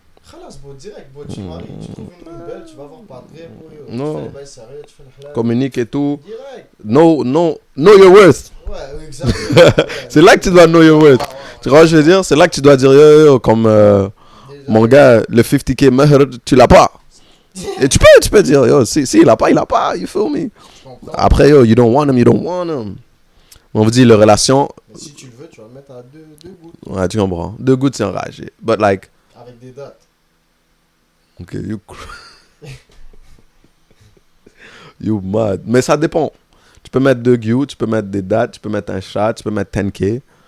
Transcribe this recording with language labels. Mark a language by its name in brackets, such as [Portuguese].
[French] Khalas, direct, tu maries, tu trouves une belle, tu vas voir Padre, tu fais les bails sérieux, tu fais le halal. Communique et tout. Direct. [English] Know your worth. [French] Ouais, exactement. C'est là que tu dois [English] know your worth. [French] Tu vois ce que je veux dire? C'est là que tu dois dire, yo, comme mon gars, le 50K meher, tu l'as pas. Et tu peux dire, yo, si il a pas, [English] you feel me? [French] Après, [English] yo, you don't want him. [French] On vous dit, la relation... Mais si tu le veux, tu vas le mettre à 2 gouttes. Ouais, tu comprends. 2 gouttes, c'est enragé. [English] But like... [French] Avec des dates. [English] Ok, you mad. [French] Mais ça dépend. Tu peux mettre 2 gouttes, tu peux mettre des dates, tu peux mettre un chat, tu peux mettre 10K.